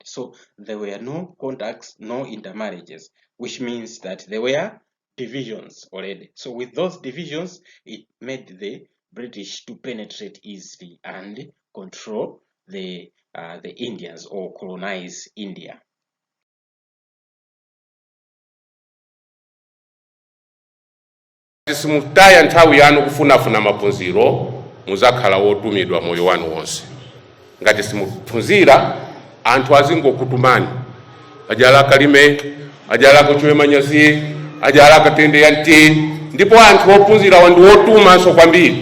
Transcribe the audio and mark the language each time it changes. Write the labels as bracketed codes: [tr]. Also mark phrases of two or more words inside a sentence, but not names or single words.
[en] So there were no contacts, no intermarriages, which means that there were divisions already. So with those divisions, it made the British to penetrate easily and control the Indians or colonize India. [ny] Simutaya nthawi yanu kufunafuna maphunziro muzakhala wotumidwa moyo wanu wonse. Ngati simuphunzira anthu azingokutumani ajala kalime ajala kuchwe manyazi ajala katende yanti ndipo anthu ophunzira wandu wotumanso kwambiri.